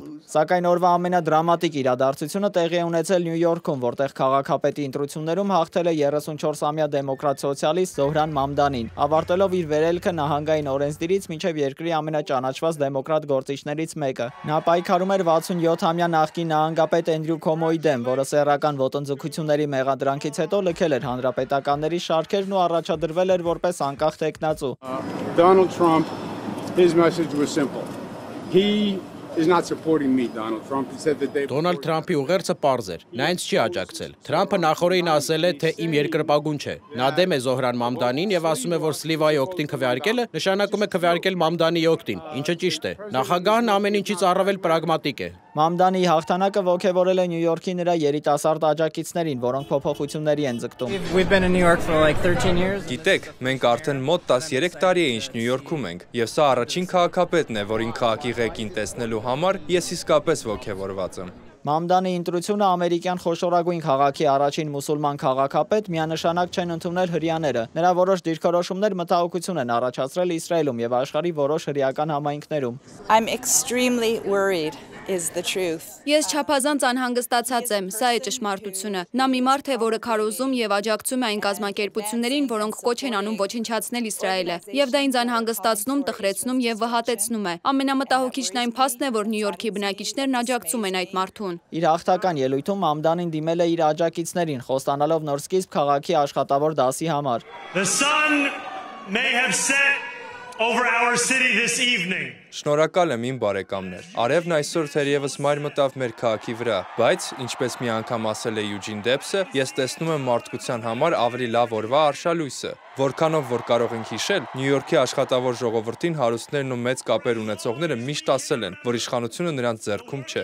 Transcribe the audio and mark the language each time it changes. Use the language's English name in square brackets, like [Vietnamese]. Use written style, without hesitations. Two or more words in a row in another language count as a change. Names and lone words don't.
[Armenian] Սակայն օրվա ամենադրամատիկ իրադարձությունը տեղի է ունեցել Նյու Յորքում, որտեղ քաղաքապետի ընտրություններում հաղթել է 34-ամյա դեմոկրատ սոցիալիստ Զոհրան Մամդանին, ավարտելով իր վերելքը նահանգային օրենսդիրից մինչև երկրի ամենաճանաչված դեմոկրատ գործիչներից մեկը։ Նա պայքարում էր 67-ամյա նախկին նահանգապետ Էնդրյու Քոմոյի դեմ, որը սեռական ոտնձգությունների մեղադրանքից հետո լքել էր հանրապետականների շարքերն ու առաջադրվել էր որպես անկախ տեխնացու։ [English] Donald Trump, his message was simple. He is not supporting me, Donald Trump. He said that they [Armenian] Դոնալդ Թրամփի ուղերձը պարզ էր։ Նա ինձ չի աջակցել։ Թրամփը նախորդին ասել է, թե իմ երկրպագուն չէ։ Նա դեմ է Զոհրան Մամդանին եւ ասում է, որ Սլիվայի օգտին քվեարկելը նշանակում է քվեարկել Մամդանի օգտին, ինչը ճիշտ է։ Նախագահն ամեն ինչից առավել պրագմատիկ է։ Մամդանի հաղթանակը ողջևորել է Նյու Յորքի նրա երիտասարդ աջակիցներին, որոնք փոփոխությունների են ձգտում։ [English] We've been in New York for like 13 years. [Armenian] Գիտեք, մենք արդեն մոտ 13 տարի է ինչ Նյու Յորքում ենք, եւ սա առաջին քաղաքապետն է, որին քաղաքի ղեկին տեսնելու համար ես իսկապես ողջևորված եմ։ Մամդանի ընտրությունը ամերիկյան խոշորագույն քաղաքի առաջին մուսուլման քաղաքապետ միանշանակ չեն ընդունել հրեաները։ Նրա որոշ դիրքորոշումներ մտահոգություն են առաջացրել Իսրայելում եւ աշխարհի որոշ հրեական համայնքներում։ [English] I'm extremely worried. Is the truth. [Armenian] Ես չափազանց անհանգստացած եմ, սա է ճշմարտությունը։ Նա մի մարդ է, որը քարոզում եւ աջակցում է այն կազմակերպություններին, որոնք կոչ են անում ոչնչացնել Իսրայելը։ Եվ դա ինձ անհանգստացնում, տխրեցնում եւ վհատեցնում է։ Ամենամտահոգիչն այն փաստն է, որ Նյու Յորքի բնակիչներն աջակցում են այդ մարդուն։ Իր հաղթական ելույթում Մամդանին դիմել է իր աջակիցներին, խոստանալով նոր սկիզբ քաղաքի աշխատավոր դասի համար։ [English] The sun may have set over our city this evening. [Armenian] Շնորհակալ եմ իմ բարեկամներ։ Արևն այսօր թերևս մայր մտավ մեր քաղաքի վրա, բայց ինչպես մի անգամ ասել է Յուջին Դեփսը, ես տեսնում եմ մարդկության համար ավելի լավ օրվա արշալույսը։ Որքանով որ կարող ենք հիշել, Նյու Յորքի աշխատավոր ժողովրդին հարուստներն ու մեծ կապեր ունեցողները միշտ ասել են, որ իշխանությունը նրանց ձեռքում չէ։